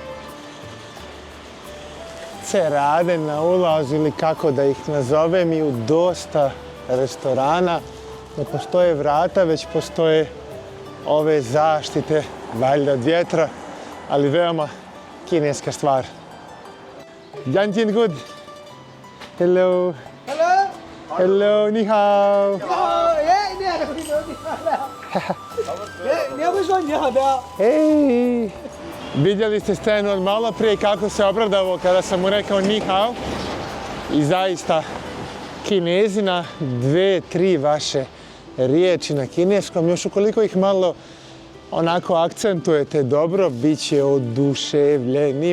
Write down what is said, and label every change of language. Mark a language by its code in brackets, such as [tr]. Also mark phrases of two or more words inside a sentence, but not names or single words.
[bs] cerade na ulazu ili kako da ih nazovem, i u dosta restorana ne postoje vrata, već postoje ove zaštite, valjda od vjetra, ali veoma kineska stvar. [en] Yanjin good. Hello. Hello. [zh] Hello, 你好. 你要不说你好的？ [bs] Hej! Vidjeli ste Stenu od malo prije kako se obradovao kada sam mu rekao [zh] 你好. [bs] I zaista, Kinezi na 2-3 vaše riječi na kineskom, još ukoliko ih malo onako akcentujete dobro, bit će oduševljeni.